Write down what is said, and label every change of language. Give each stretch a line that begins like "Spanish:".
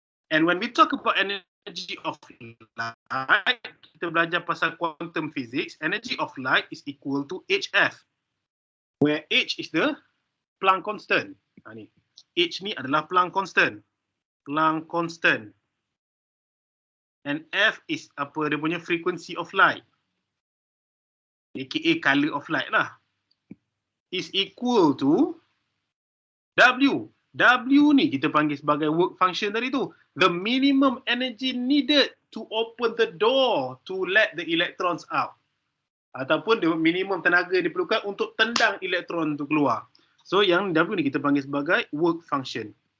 English: And when we talk about energy of light,
Malay: kita belajar pasal
English: quantum physics, energy of light is equal to HF. Where H is the Planck constant.
Malay: Ni. H ni adalah Planck constant.
English: Planck constant. And F is
Malay: apa dia punya
English: frequency of light. AKA color of light lah. Is equal to W.
Malay: W ni kita panggil sebagai work function tadi tu.
English: The minimum energy needed to open the door to let the electrons out.
Malay: Ataupun
English: the minimum
Malay: tenaga yang diperlukan untuk tendang elektron tu keluar. So yang W ni kita panggil sebagai work function.